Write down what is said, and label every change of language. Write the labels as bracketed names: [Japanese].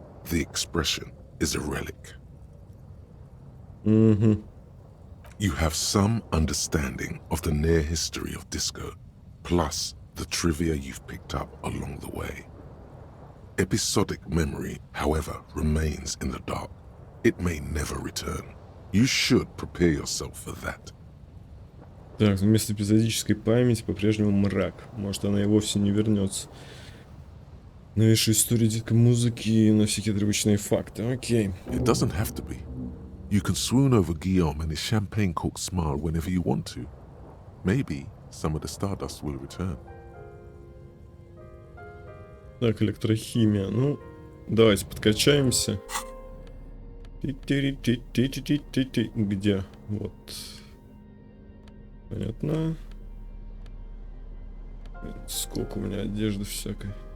[English] The expression is a relic. You have some understanding of the near history of disco, plus the trivia you've picked up along the way. Episodic memory, however, remains in the dark. It may never return. You should prepare yourself for that. [Russian] Так, вместо эпизодической памяти по-прежнему мрак. Может, она и вовсе не вернется. Новейшая история дикой музыки на всякие отрывочные факты. Окей. [English] It doesn't have to be. You can swoon over Guillaume and his champagne-corked smile whenever you want to. Maybe some of the stardust will return. [Russian] Так, электрохимия. Ну, давайте подкачаемся. Где? Вот. Понятно. Сколько у меня одежды всякой.